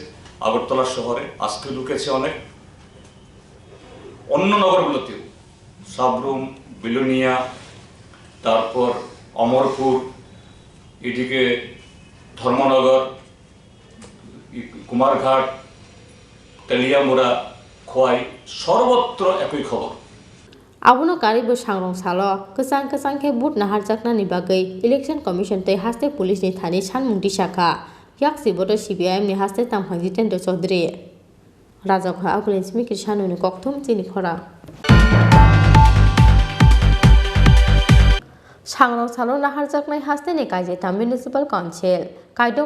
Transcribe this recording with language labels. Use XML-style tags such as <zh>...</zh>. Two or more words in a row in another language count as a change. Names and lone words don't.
<bn>আগরতলা শহরে আজকে ঢুকেছে অনেক, অন্য নগরগুলোতেও সাবরুম, বিলোনিয়া, তারপর অমরপুর, এদিকে ধর্মনগর, কুমারঘাট, তেলিয়ামুড়া, খোয়াই, সর্বত্র একই খবর।</bn> <trp>Abono karibo sangrong salo kesang ke but nahar jaknani bagai</trp> <en>election commission</en> <trp>tei haste police ni thani sanmung disaka yak sibodo CPIM ni haste tamphang jitendra chaudhary raja kha agulin simi kisanu ni kokthum Chini Khorang sangrong salo nahar jaknai haste ni kaijeta</trp> <en>municipal council</en> <trp>kaidok</trp>